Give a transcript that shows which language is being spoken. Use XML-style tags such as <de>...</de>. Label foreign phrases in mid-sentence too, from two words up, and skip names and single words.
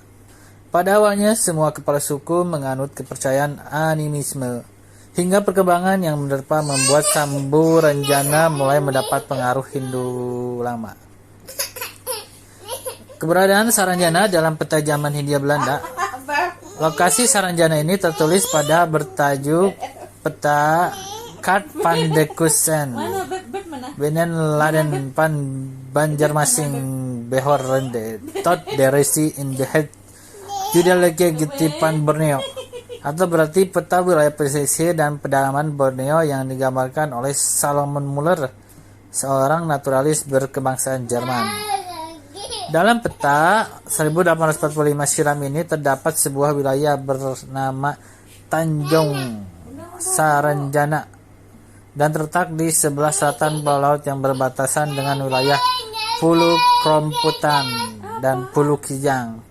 <id>Pada awalnya, semua kepala suku menganut kepercayaan animisme, hingga perkembangan yang menerpa membuat Samburanjana mulai mendapat pengaruh Hindu lama. Keberadaan Saranjana dalam peta zaman Hindia Belanda. Lokasi Saranjana ini tertulis pada bertajuk peta Kaart van de Kusen Benen Laden van Banjarmasing Behor Rende Tot Deresi in the Head Judaleke Getipan Borneo, atau berarti peta wilayah pesisir dan pedalaman Borneo yang digambarkan oleh Salomon Muller, seorang naturalis berkebangsaan Jerman. Dalam peta 1845 silam ini terdapat sebuah wilayah bernama Tanjung Saranjana dan terletak di sebelah selatan pulau laut yang berbatasan dengan wilayah Pulau Kromputan dan Pulau Kijang.</id>